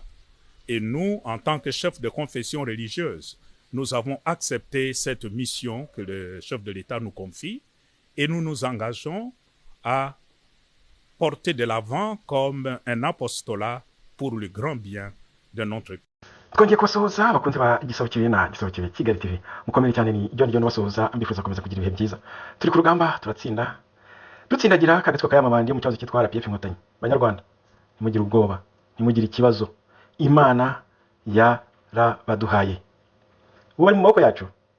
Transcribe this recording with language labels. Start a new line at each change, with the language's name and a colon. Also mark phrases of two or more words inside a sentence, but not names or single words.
French: Et nous, en tant que chef de confession religieuse, nous avons accepté cette mission que le chef de l'État nous confie et nous nous engageons à porter de l'avant comme un apostolat pour le grand bien de notre pays.
Kinyarwanda: twongeye kubasuhuza abakunzi ba igisabo kirina igisabo kibe Kigali TV mukomere cyane ni John basuhuza mbifuza komeza kugira ibihe byiza turi ku rugamba turatsinda dutsindagira kagatsiko kayamabandi mu cyazo kitwara PF Inkotanyi banyarwanda nimugire ubwoba nimugire ikibazo Imana yarabaduhaye ubu ari mu maboko yacu